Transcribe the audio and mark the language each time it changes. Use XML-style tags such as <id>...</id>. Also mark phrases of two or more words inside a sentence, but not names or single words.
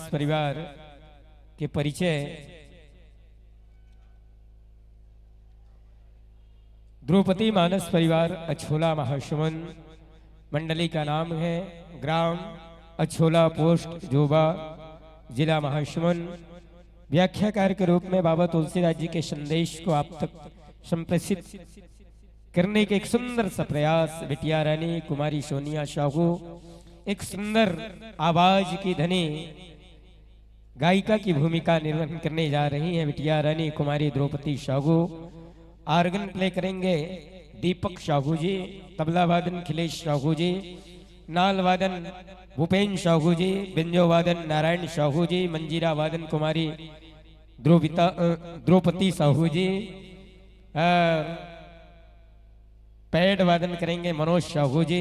<hi>परिवार के परिचय द्रौपदी मानस परिवार अछोला महासुमन मंडली का नाम है। ग्राम अछोला, पोस्ट जोबा, जिला महासुमन। व्याख्याकार के रूप में बाबा तुलसीदास जी के संदेश को आप तक संप्रेषित करने के एक सुंदर सा प्रयास बिटिया रानी कुमारी सोनिया साहू, एक सुंदर आवाज की धनी गायिका की भूमिका निर्वहन करने जा रही हैं बिटिया रानी कुमारी द्रौपदी साहू। आर्गन प्ले करेंगे दीपक साहू जी, तबला वादन खिलेश साहू जी, नाल वादन भूपेन साहू जी, बिंजो वादन नारायण साहू जी, मंजीरा वादन कुमारी द्रौपदी साहू जी, पैड वादन करेंगे मनोज साहू जी।</hi>